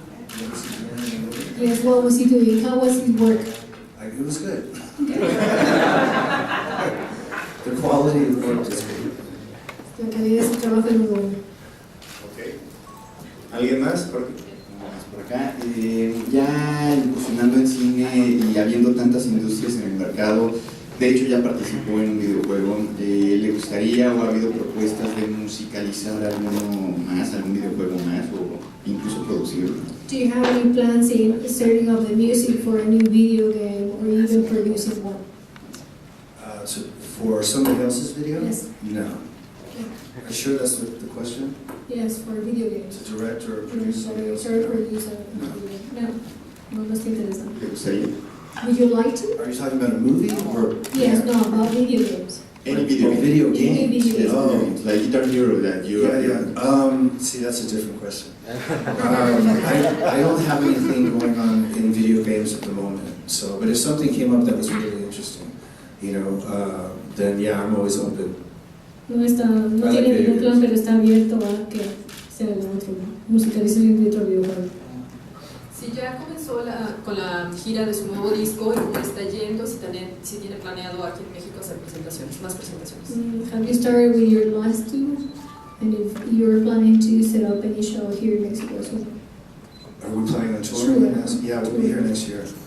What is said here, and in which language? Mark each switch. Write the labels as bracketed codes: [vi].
[en] What was he doing in the movie? Yes, what was he doing? How was his work? It was good. The quality of the work is good. [es] La calidad de su trabajo es muy buena. Okay. ¿Alguien más? Jorge. Por acá, ya incursionando en cine y habiendo tantas industrias en el mercado, de hecho ya participó en un videojuego, ¿le gustaría o ha habido propuestas de musicalizar algún videojuego más o incluso producirlo? [en] Do you have any plans in starting up the music for a new video game or even producing one? For somebody else's video? Yes. No. Are you sure that's the question? Yes, for video games. To direct or produce somebody else? Sorry, produce a video. [es] No estoy interesado. ¿Le gustaría? [en] Would you like to? Are you talking about a movie or? Yes, no, about video games. Any video game. Video Any games. video Yes, Oh. video games, like Guitar Hero that you See, that's a different question. I don't have anything going on in video games at the moment. So, but if something came up that was really interesting, then yeah, I'm always open. [es] No tiene ningún plan, pero está abierto a que sea la otra musicalización de otro videojuego. Si ya comenzó con la gira de su nuevo disco y cómo está yendo, si tiene planeado aquí en México hacer más presentaciones. [en] Have you started with your last two? And if you're planning to set up any show here in Mexico as well? Are we planning on touring? Sure. Yeah, we'll be here next year.